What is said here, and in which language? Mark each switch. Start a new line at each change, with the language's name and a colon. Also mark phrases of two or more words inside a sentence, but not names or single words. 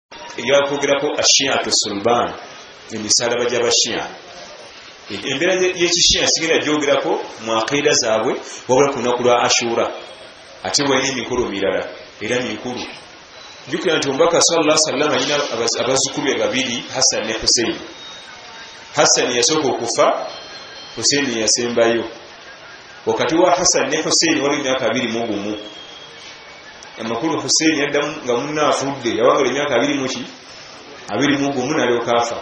Ganda: yakwogerako ashiyatu sulban emisalaba gy'abashiya embeera y'ekishiya sigenda gyogerako mu akaida zaabwe wabula ku lunaku lwa ashura ate walina emikolo mirala era mikulu jjukira nti omubaka
Arabic: صلى الله عليه وسلم
Ganda: alina abazzukulu be babiri Hassan ne Hussein. Hassan yasooka okufa, Hussein yasembayo. Wakati wa Hassan ne Hussein wali emyaka 21. Amakulu Hussein yaddamu nga munna afudde yawangala emyaka 21 n'alyoka afa.